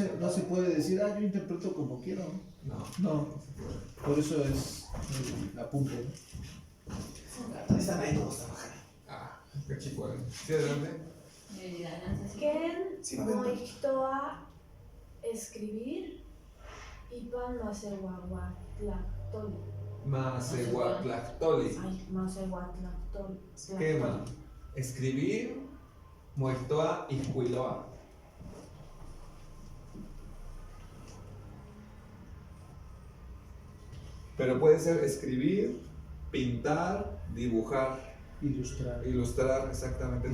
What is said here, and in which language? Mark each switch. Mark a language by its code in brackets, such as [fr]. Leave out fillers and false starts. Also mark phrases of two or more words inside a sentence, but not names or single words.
[es] no se puede decir, yo interpreto como quiero. No. No, por eso es el apunte, ¿no? Están ahí todos trabajando. Qué chico. Sí, adelante. [nah] Ken [es] Sí, va a haber. [nah] moixtoa escribir ipan masehuahuatlactoli. Masehuatlactoli. Ay, masehuatlactoli. Quema. Escribir. Muertoa y Huiloa. [es] Pero puede ser escribir, pintar, dibujar, ilustrar, exactamente.